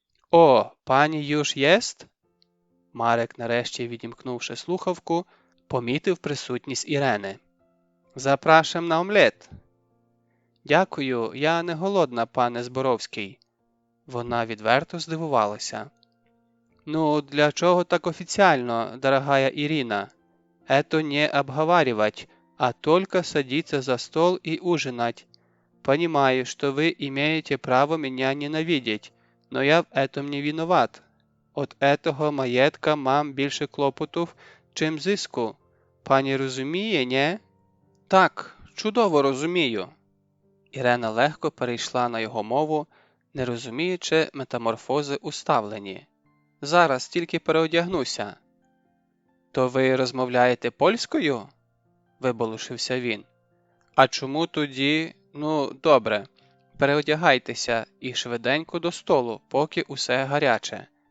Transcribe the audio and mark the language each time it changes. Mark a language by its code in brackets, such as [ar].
[uk] «О, пані юж єст?» Марек, нарешті відімкнувши слухавку, помітив присутність Ірени. «Запрашам на омлет». «Дякую, я не голодна, пане Зборовський». Вона відверто здивувалася. [ru] «Ну, для чого так офіціально, дорогая Ирина? Это не обговаривать, а только садиться за стол и ужинать. Понимаю, что вы имеете право меня ненавидеть, но я в этом не виноват. [uk] От этого маєтка мам більше клопотів, чим зиску. пані розуміє, нє? Так, чудово розумію. Ірена легко перейшла на його мову, не розуміючи метаморфози у ставленні. Зараз тільки переодягнуся. То ви розмовляєте польською? Виболушився він. А чому тоді, ну, добре, переодягайтеся і швиденько до столу, поки усе гаряче.